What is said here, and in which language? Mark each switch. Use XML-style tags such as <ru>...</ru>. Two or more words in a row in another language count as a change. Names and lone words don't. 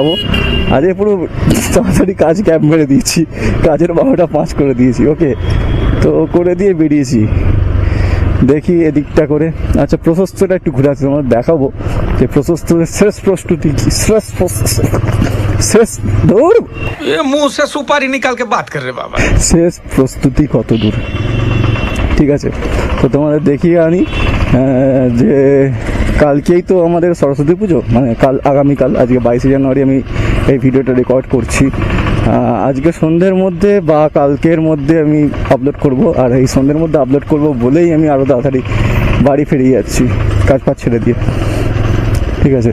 <bn>আজকে পুরো তাড়াতাড়ি কাজ গ্যাপ মেরে দিয়েছি, কাজের 12টা 5 করে দিয়েছি, ওকে। তো করে দিয়ে বেরিয়েছি, দেখি এদিকটা করে। আচ্ছা, প্রশস্তটা একটু ঘুরে আসছি, তোমাদের দেখাবো যে প্রশস্তের শেষ প্রস্তুতি কি, শেষ দূর</bn> <hi>मुंह से सुपारी निकाल के बात कर रहे बाबा।</hi> <bn>শেষ প্রস্তুতি কত দূর, ঠিক আছে। তো তোমাদের দেখিয়ে আনি যে কালকেই তো আমাদের সরস্বতী পুজো, মানে আগামীকাল, আজকে 22শে জানুয়ারি আমি এই ভিডিওটা রেকর্ড করছি। আজকে সন্ধ্যের মধ্যে বা কালকের মধ্যে আমি আপলোড করব, আর এই সন্ধ্যের মধ্যে আপলোড করব বলেই আমি আরও তাড়াতাড়ি বাড়ি ফিরে যাচ্ছি কাজ ফাজ ছেড়ে দিয়ে, ঠিক আছে।</bn>